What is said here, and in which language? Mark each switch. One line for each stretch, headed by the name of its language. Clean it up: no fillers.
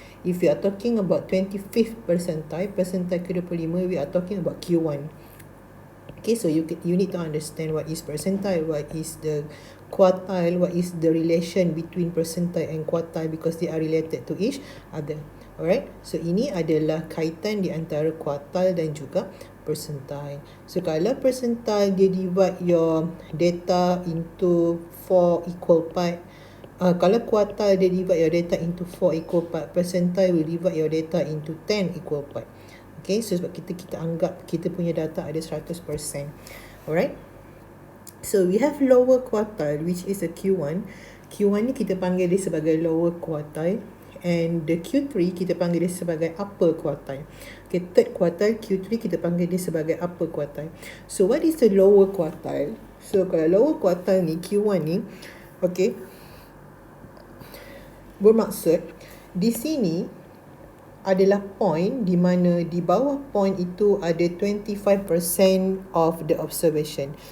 English: If we are talking about 25th percentile
Malay: ke-25,
English: we are talking about Q1. Okay, so you need to understand what is percentile, what is the quartile, what is the relation between percentile and quartile, because they are related to each other. Alright, so
Malay: ini adalah kaitan di antara quartile dan juga percentile.
English: So
Malay: kalau
English: percentile
Malay: dia
English: divide your data into 4 equal part, kalau quartile dia divide your data into 4 equal part, percentile will divide your data into 10 equal part. Okay, so
Malay: sebab kita anggap kita punya data ada 100%.
English: Alright, so we have lower quartile, which is a Q1.
Malay: Q1 ni kita panggil dia sebagai lower quartile,
English: and the
Malay: Q3 kita panggil dia sebagai upper quartile.
English: Okay, third quartile
Malay: Q3 kita panggil dia sebagai upper quartile.
English: So what is the lower quartile?
Malay: So kalau lower quartile ni, Q1 ni, okay, bermaksud di sini adalah point di mana di bawah point itu ada 25%
English: of the observation.